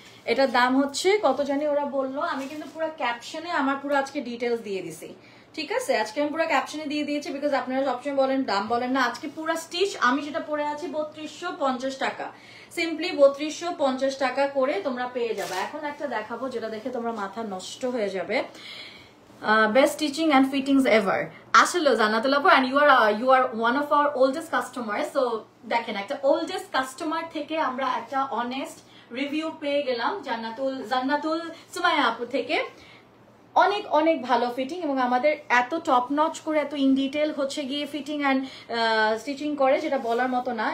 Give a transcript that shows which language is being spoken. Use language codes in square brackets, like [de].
[bn] এটার দাম হচ্ছে কত জানি ওরা বললো, আমি কিন্তু পুরো ক্যাপশনে আমার পুরো আজকে ডিটেলস দিয়ে দিছি। ঠিক আছে, আজকে আমি পুরো ক্যাপশনে দিয়ে দিয়েছি, বিকজ আপনারা সবসময় বলেন দাম বলেন না। আজকে পুরো স্টিচ আমি যেটা পরে আছি 3250 টাকা, সিম্পলি 3250 টাকা করে তোমরা পেয়ে যাবে। এখন একটা দেখাবো যেটা দেখে তোমরা মাথা নষ্ট হয়ে যাবে। [en] Best stitching and fittings ever. [bn] আসলে জান্নাতুল আপু, [en] and you are one of our oldest customers. [bn] So দেখেন, একটা [en] oldest customer [bn] থেকে আমরা একটা honest রিভিউ পেয়ে গেলাম জান্নাতুল সুমাইয়া আপু থেকে। অনেক অনেক ভালো ফিটিং, এবং আমাদের এত টপ নচ করে এত ইন ডিটেল হচ্ছে গিয়ে ফিটিং অ্যান্ড স্টিচিং করে যেটা বলার মতো না।